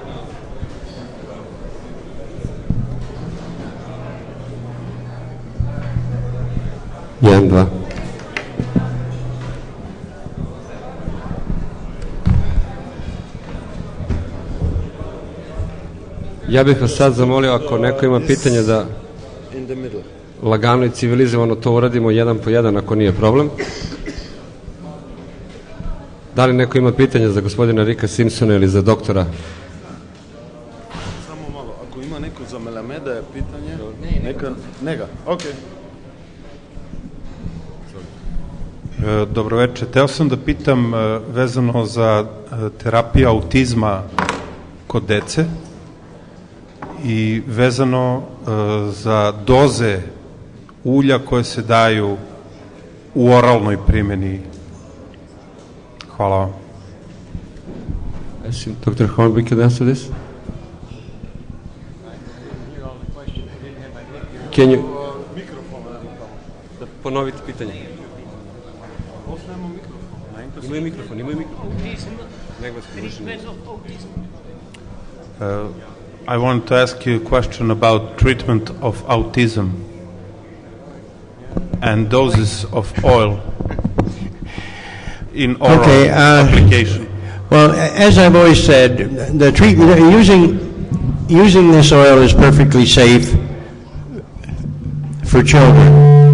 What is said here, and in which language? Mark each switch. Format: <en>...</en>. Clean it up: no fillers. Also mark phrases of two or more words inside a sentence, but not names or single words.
<sr>1, 2. Ja bih vas sad zamolio, ako neko ima pitanje, da</sr> <en>In the middle.</en> <sr>lagano i civilizovano to uradimo jedan po jedan, ako nije problem. Da li neko ima pitanje za gospodina Ricka Simpsona ili za doktora? Samo malo, ako ima neko za Melameda je pitanje, neka, ok. Dobro večer. Teo sam da pitam vezano za terapiju autizma kod dece i vezano za doze ulja koje se daju u oralnoj primjeni. Hvala vam.</sr> <en>Dr. Hornby can answer this? Can you...</en> <sr>Da ponovite pitanje. Imaju mikrofon.</sr> <en>I want to ask you a question about treatment of autism and doses of oil in oral application. Well, as I've always said, the treatment using this oil is perfectly safe for children.</en>